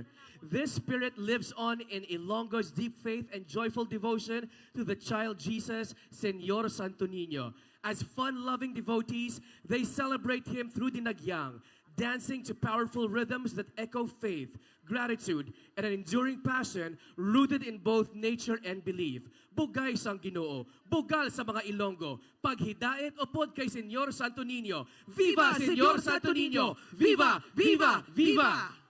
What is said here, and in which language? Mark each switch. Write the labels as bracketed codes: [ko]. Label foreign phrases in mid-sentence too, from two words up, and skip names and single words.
[en] This spirit lives on in Ilonggo's deep faith and joyful devotion to the child Jesus, Señor Santo Niño. As fun-loving devotees, they celebrate him through Dinagyang, dancing to powerful rhythms that echo faith, gratitude, and an enduring passion rooted in both nature and belief. [hil] Bugay sang Ginoo, bugal sa mga Ilonggo, paghidait upod kay Señor Santo Niño. [es] Viva Señor Santo Niño! Viva! Viva! Viva!